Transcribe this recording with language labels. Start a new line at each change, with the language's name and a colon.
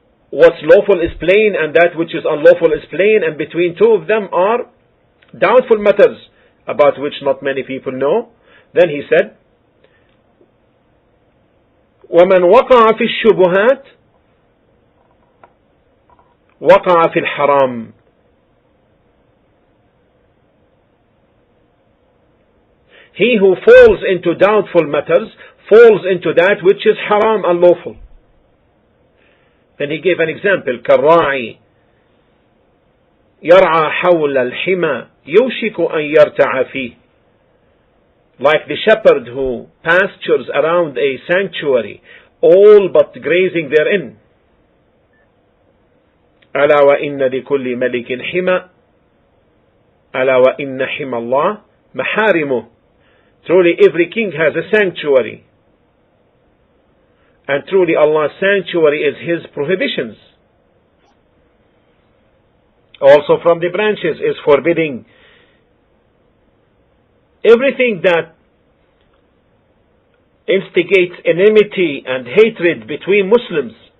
English: What's lawful is plain, and that which is unlawful is plain, and between two of them are doubtful matters about which not many people know. Then he said,
Arabic: ومن وقع في الشبهات وقع في الحرام.
English: He who falls into doubtful matters falls into that which is haram, unlawful. Then he gave an example,
Arabic: كالراعي يرعى حول الحمى يوشك أن يرتع فيه.
English: Like the shepherd who pastures around a sanctuary, all but grazing therein.
Arabic: ألا وإن لكل ملك حمى ألا وإن حمى الله محارمه.
English: Truly every king has a sanctuary, and truly Allah's sanctuary is His prohibitions. Also from the branches is forbidding everything that instigates enmity and hatred between Muslims.